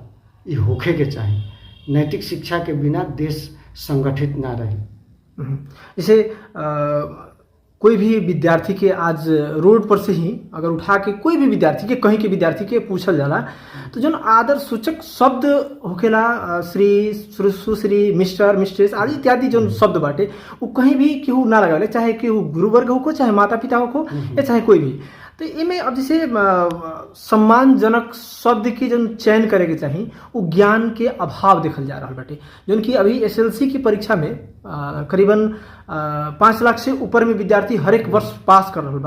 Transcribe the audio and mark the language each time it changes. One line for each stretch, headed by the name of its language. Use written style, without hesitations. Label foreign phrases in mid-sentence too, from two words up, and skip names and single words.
Bhojpuri: ये होखे के चाही, नैतिक शिक्षा के बिना देश संगठित ना रही। जैसे कोई भी विद्यार्थी के आज रोड पर से ही अगर उठा के कोई भी विद्यार्थी के कहीं के विद्यार्थी के पूछल जाला तो जो आदर सूचक शब्द होखेला, श्री, सुश्री,
English: Mister, Mistress
Bhojpuri: आदि इत्यादि जो शब्द बाटे वो कहीं भी केहू ना लगावे, चाहे केहू गुरुवर्ग हो, चाहे माता पिता हो या चाहे कोई भी। तो इनमें अब जैसे सम्मानजनक शब्द की जो चयन करे के चाही वो ज्ञान के अभाव देखल जा रहा बाटे, जो कि अभी SLC की परीक्षा में करीबन 5 लाख से ऊपर में विद्यार्थी हर एक वर्ष पास कर रहा बा।